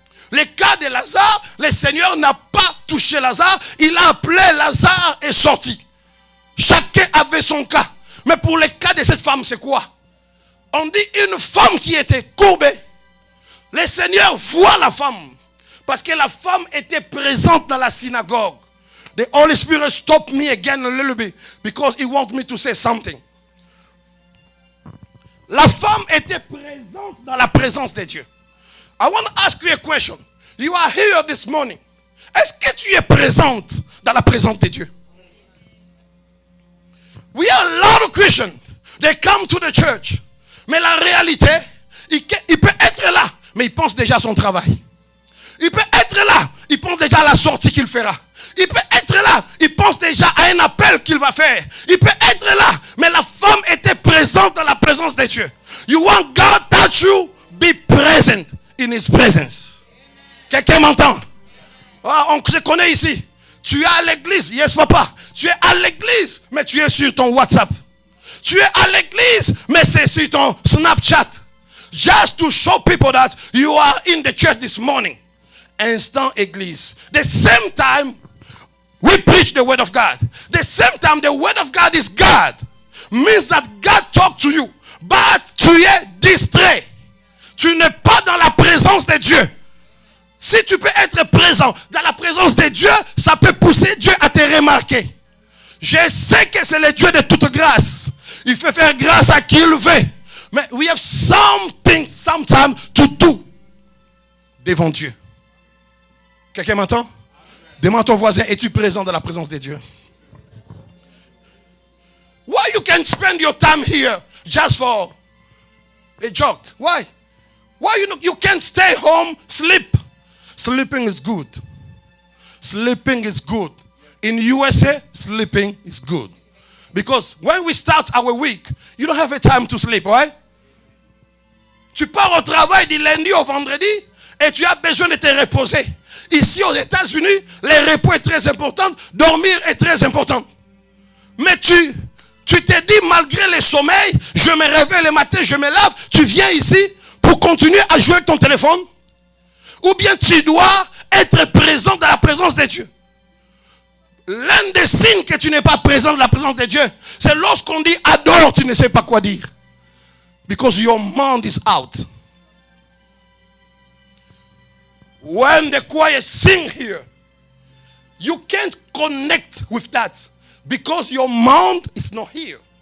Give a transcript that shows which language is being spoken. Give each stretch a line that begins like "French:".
French: Le cas de Lazare, le Seigneur n'a pas touché Lazare, il a appelé Lazare et sorti. Chacun avait son cas. Mais pour le cas de cette femme, c'est quoi? On dit une femme qui était courbée. Le Seigneur voit la femme. Parce que la femme était présente dans la synagogue.
English: The Holy Spirit stopped me again a little bit because he wants me to say something.
French: La femme était présente dans la présence de Dieu.
English: I want to ask you a question. You are here this morning.
French: Est-ce que tu es présente dans la présence de Dieu?
English: We are a lot of Christians. They come to the church.
French: Mais la réalité, il peut être là, mais il pense déjà à son travail. Il peut être là, il pense déjà à la sortie qu'il fera. Il peut être là, il pense déjà à un appel qu'il va faire. Il peut être là, mais la femme était présente dans la présence de Dieu.
English: You want God to touch you? Be present in His presence.
French: Quelqu'un m'entend? Ah, on se connaît ici. Tu es à l'église, yes papa. Tu es à l'église, mais tu es sur ton WhatsApp. Tu es à l'église, mais c'est sur ton Snapchat.
English: Just to show people that you are in the church this morning. Instant église. The same time we preach the word of God. The same time the word of God is God. Means that God talk to you.
French: But tu es distrait. Tu n'es pas dans la présence de Dieu. Si tu peux être présent dans la présence de Dieu, ça peut pousser Dieu à te remarquer. Je sais que c'est le Dieu de toute grâce. Il fait faire grâce à qui il veut.
English: Mais we have something sometimes to do
French: devant Dieu. Quelqu'un m'entend? Demande à ton voisin, es-tu présent dans la présence de Dieu?
English: Why you can spend your time here just for a joke? Why? Why you can't stay home, sleep? Sleeping is good. Sleeping is good. In USA, sleeping is good. Because when we start our week, you don't have a time to sleep, right?
French: Tu pars au travail du lundi au vendredi et tu as besoin de te reposer. Ici aux États-Unis, le repos est très important, dormir est très important. Mais tu te dis malgré le sommeil, je me réveille le matin, je me lave, tu viens ici pour continuer à jouer avec ton téléphone? Ou bien tu dois être présent dans la présence de Dieu? L'un des signes que tu n'es pas présent dans la présence de Dieu, c'est lorsqu'on dit adore, tu ne sais pas quoi dire.
English: Because your mind is out. When the choir sing here, you can't connect with that because your mind is not here.